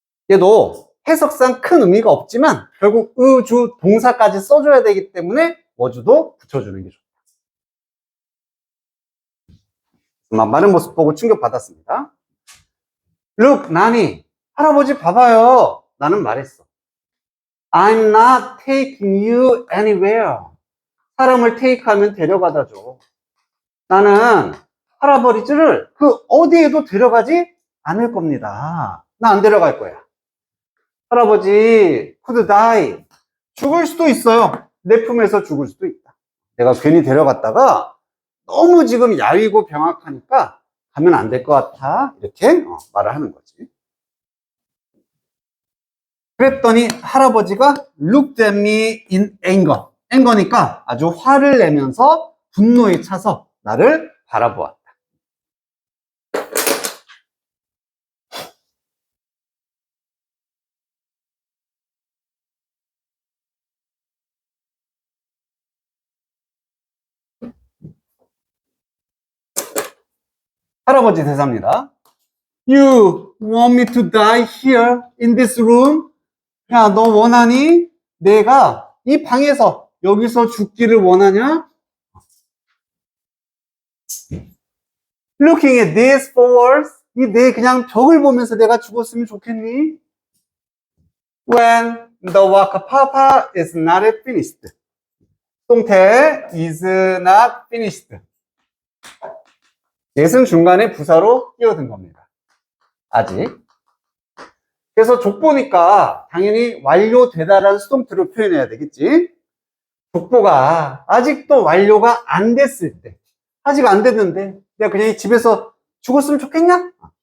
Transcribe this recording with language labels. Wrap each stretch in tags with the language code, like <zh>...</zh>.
<ko>얘도 해석상 큰 의미가 없지만 결국 주 동사까지 써줘야 되기 때문에 워주도 붙여주는 게 좋다. 마른 모습 보고 충격받았습니다. Look, 나니, 할아버지 봐봐요. 나는 말했어.</ko> <en>I'm not taking you anywhere.</en> <ko>사람을 take 하면 데려가다죠. 나는 할아버지를 그 어디에도 데려가지 않을 겁니다. 나 안 데려갈 거야.</ko> <en>할아버지 could die.</en> <ko>죽을 수도 있어요. 내 품에서 죽을 수도 있다. 내가 괜히 데려갔다가 너무 지금 야위고 병약하니까 가면 안 될 것 같아. 이렇게 말을 하는 거지. 그랬더니 할아버지가</ko> <en>looked at me in anger.</en> <ko>anger니까 아주 화를 내면서 분노에 차서 나를 바라보았다. 할아버지 대사입니다.</ko> <en>You want me to die here in this room?</en> <ko>야, 너 원하니? 내가 이 방에서 여기서 죽기를 원하냐?</ko> <en>Looking at these four walls,</en> <ko>이 내 그냥 벽을 보면서 내가 죽었으면 좋겠니?</ko> <en>When the work of Papa is not finished. 동태 is not finished.</en> <ko>yes은 중간에 부사로 끼어든 겁니다. 아직. 그래서 족보니까 당연히 완료되다라는 수동태로 표현해야 되겠지. 족보가 아직도 완료가 안 됐을 때, 아직 안 됐는데 내가 그냥 집에서 죽었으면 좋겠냐?</ko>